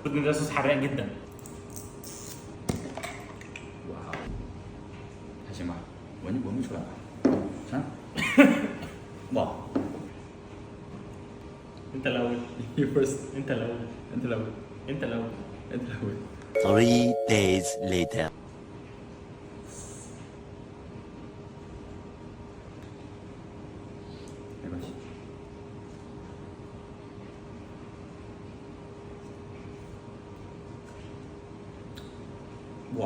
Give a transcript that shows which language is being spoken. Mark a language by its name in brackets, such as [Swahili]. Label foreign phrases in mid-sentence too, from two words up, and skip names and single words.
[Arabic] ان ده صوص حراق جدا. واو. [Chinese] 还行吧，闻不出来吧？啊？哇 [Arabic] انت الاول. [English] You first. [Arabic] انت الاول. انت الاول. انت الاول. انت الاول. [English] 3 days later. [Arabic] ماشي. واو.